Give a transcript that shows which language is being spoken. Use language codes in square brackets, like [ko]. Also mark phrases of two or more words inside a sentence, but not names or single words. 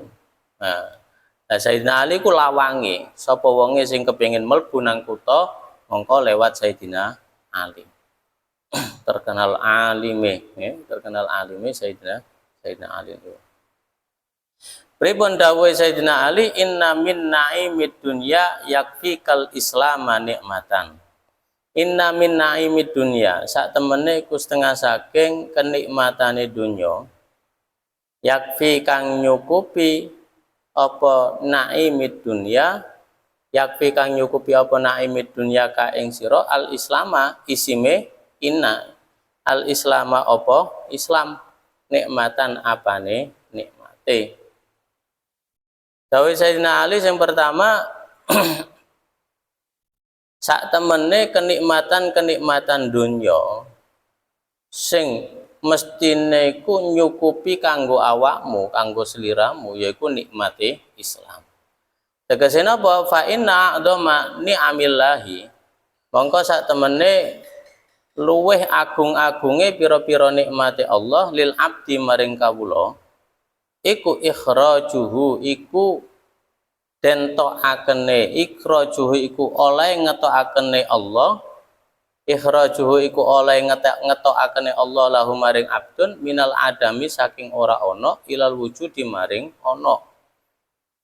[jv] Nah, Sayyidina Ali ku lawange. Sapa wonge sing kepengin mlebu nang kutha mongko lewat Sayyidina Ali. Terkenal alime, terkenal alime Sayyidina Ali. Pripun dawuh [ar] Sayyidina Ali, إن من نعيم الدنيا يكفيك الإسلام نعمة. إن من نعيم الدنيا, [jv] sak temene iku setengah saking kenikmatane dunya. Yakfi kang nyukupi apa [ar] نعيم الدنيا, [jv] yakfi kang nyukupi apa [ar] نعيم الدنيا [jv] ka ing sira [ar] الإسلام [jv] isime inna. [ar] الإسلام [jv] apa Islam, nikmatan apane nikmate. Dawuh Sayyidina Ali [id] yang pertama [jv] sak temene kenikmatan dunya sing mestine iku nyukupi kanggo awakmu, kanggo sliramu yaiku nikmate Islam. Tegese napa? [ar] فإن أعظم نعم الله. [jv] Mongko sak temene luweh agung-agunge pira-pira nikmate Allah [ar] للعبد [jv] maring kawula iku ikhrajuhu iku den tokakene, ikhrajuhu iku oleh ngetokakene Allah, ikhrajuhu iku oleh ngetokakene Allah lahu maring [ar] عبد من الآدمي [jv] saking ora ana [ar] إلى الوجود [jv] maring ana.